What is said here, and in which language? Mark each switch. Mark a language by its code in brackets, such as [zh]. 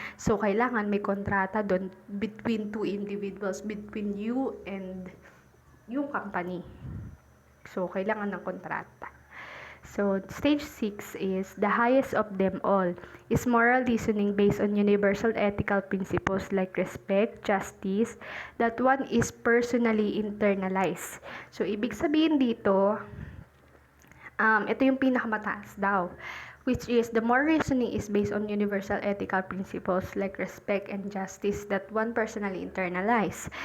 [en] So, [tl] kailangan may kontrata doon [en] between two individuals, between you and yung company. [tl] So, kailangan ng kontrata. [en] So, stage 6 is the highest of them all is moral reasoning based on universal ethical principles like respect, justice, that one is personally internalized. So, [tl] ibig sabihin dito, ito yung pinakamataas daw, [en] which is the moral reasoning is based on universal ethical principles like respect and justice that one personally internalize.